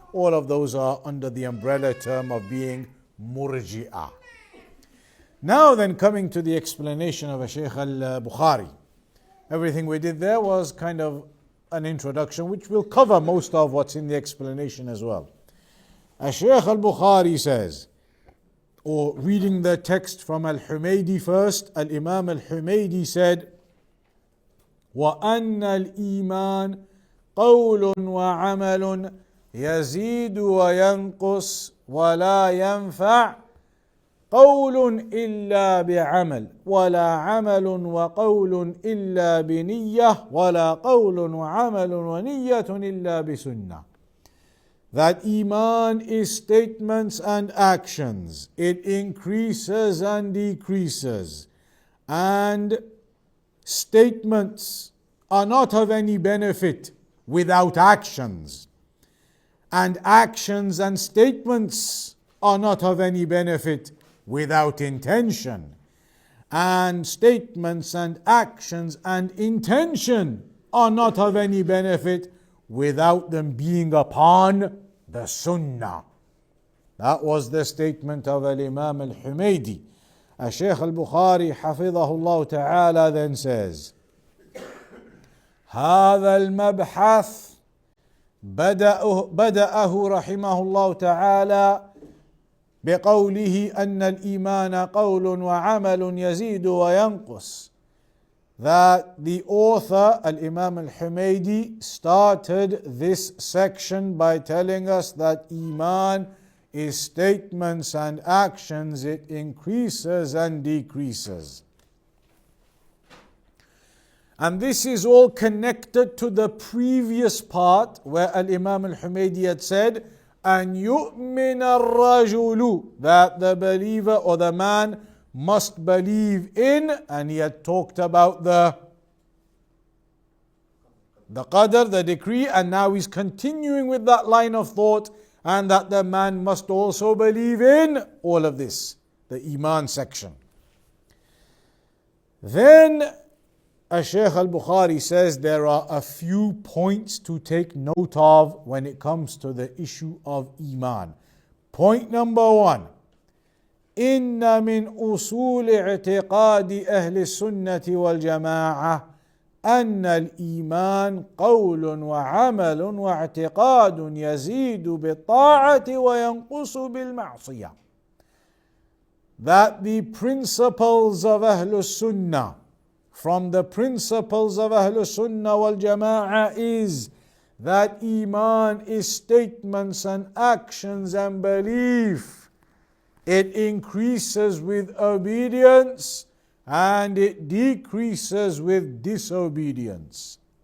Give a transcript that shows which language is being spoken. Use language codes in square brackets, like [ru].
[en] All of those are under the umbrella term of being Murji'ah. Now then, coming to the explanation of Shaykh al-Bukhari. Everything we did there was kind of an introduction, which will cover most of what's in the explanation as well. Shaykh al-Bukhari says, or reading the text from Al-Humaydi first, Al-Imam Al-Humaydi said, [ar] وَأَنَّ الْإِيمَانَ قَوْلٌ وَعَمَلٌ يَزِيدُ وَيَنْقُصُ وَلَا يَنْفَعُ قول إلا بعمل ولا عمل وقول إلا بنية ولا قول وعمل ونية إلا بسنة. [en] That Iman is statements and actions. It increases and decreases. And statements are not of any benefit without actions. And actions and statements are not of any benefit without intention. And statements and actions and intention are not of any benefit without them being upon the Sunnah. That was the statement of Al-Imam Al-Humaydi. Shaykh Al-Bukhari Hafidhahullah Ta'ala then says, [ar] هذا المبحث بدأه رحمه الله تعالى بقوله أن الإيمان قول وعمل يزيد وينقص. [en] That the author, Al-Imam Al-Humaydi, started this section by telling us that Iman is statements and actions. It increases and decreases. And this is all connected to the previous part where Al-Imam Al-Humaydi had said, [ar] أن يؤمن الرجل, [en] that the believer or the man must believe in, and he had talked about the qadr, the decree, and now he's continuing with that line of thought, and that the man must also believe in all of this, the Iman section. Then Shaykh al-Bukhari says there are a few points to take note of when it comes to the issue of Iman. Point number one, [ar] إن من أصول اعتقاد أهل السنة والجماعة أن الإيمان قول وعمل واعتقاد يزيد بالطاعة وينقص بالمعصية. [en] That the principles of Ahlul Sunnah, from the principles of Ahlul Sunnah wal Jama'a, is that Iman is statements and actions and belief. It increases with obedience and it decreases with disobedience.